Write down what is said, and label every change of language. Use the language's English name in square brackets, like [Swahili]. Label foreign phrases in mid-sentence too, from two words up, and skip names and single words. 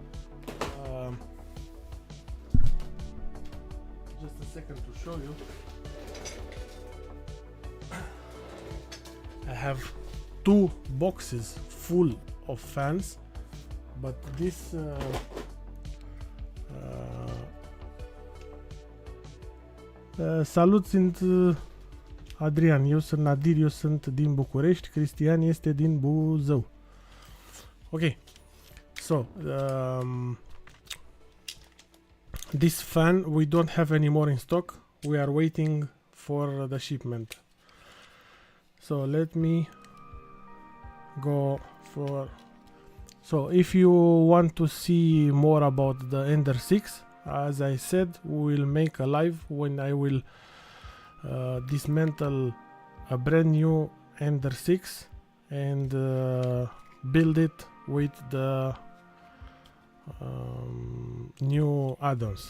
[English] Just a second to show you. I have 2 boxes full of fans, but this [Romanian] salut, sunt Adrian, eu sunt Nadir, eu sunt din București, Cristian este din Buzău. [English] Okay, so this fan we don't have anymore in stock. We are waiting for the shipment. So let me go for So if you want to see more about the Ender 6, as I said, we will make a live when I will dismantle a brand new Ender 6 and build it with the new add-ons.